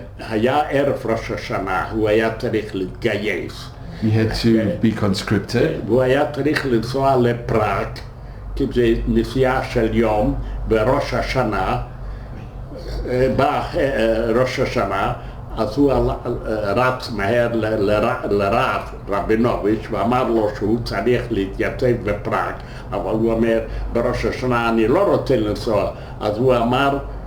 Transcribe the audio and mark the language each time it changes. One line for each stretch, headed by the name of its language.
Hebrew: היה ערב ראש השנה, הוא היה צריך להתגייס.
English: He had to be conscripted.
Hebrew: והוא היה צריך לנסוע לפראג, כי זה נסיעה של יום, בראש השנה, בא ראש השנה, אז הוא רץ מהר לרב רבינוביץ' ואמר לו שהוא צריך להתייצב בפראג, אבל הוא אומר, בראש השנה אני לא רוצה לנסוע, אז הוא אמר,